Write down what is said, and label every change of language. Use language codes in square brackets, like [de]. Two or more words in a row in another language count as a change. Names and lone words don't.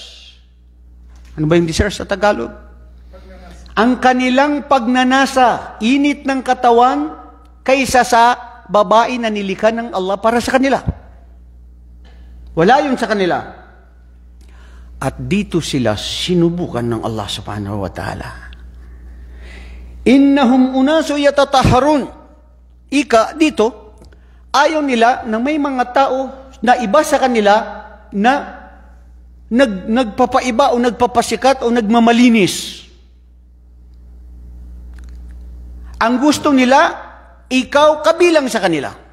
[tl] Ano ba yung desires sa Tagalog? Ang kanilang pagnanasa, init ng katawan, kaysa sa babae na nilikha ng Allah para sa kanila. Wala yun sa kanila. At dito sila sinubukan ng Allah [ar] سبحانه وتعالى. إنهم أناس يتطهرون. [tl] Ika, dito, ayaw nila na may mga tao na iba sa kanila na nagpapaiba o nagpapasikat o nagmamalinis. Ang gusto nila, ikaw kabilang sa kanila.